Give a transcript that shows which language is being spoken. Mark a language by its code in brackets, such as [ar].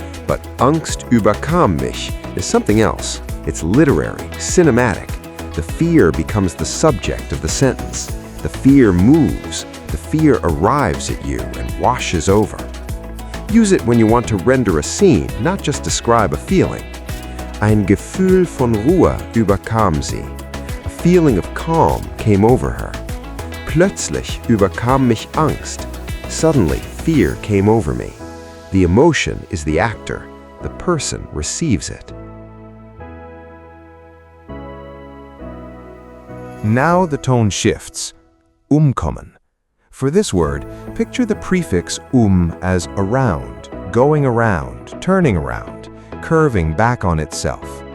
[en] But [de] Angst überkam mich [en] is something else. It's literary, cinematic. The fear becomes the subject of the sentence. The fear moves. The fear arrives at you and washes over. Use it when you want to render a scene, not just describe a feeling. [de] Ein Gefühl von Ruhe überkam sie. [en] A feeling of calm came over her. [de] Plötzlich überkam mich Angst. [en] Suddenly, fear came over me. The emotion is the actor. The person receives it. Now the tone shifts. Umkommen. For this word, picture the prefix as around, going around, turning around, curving back on itself.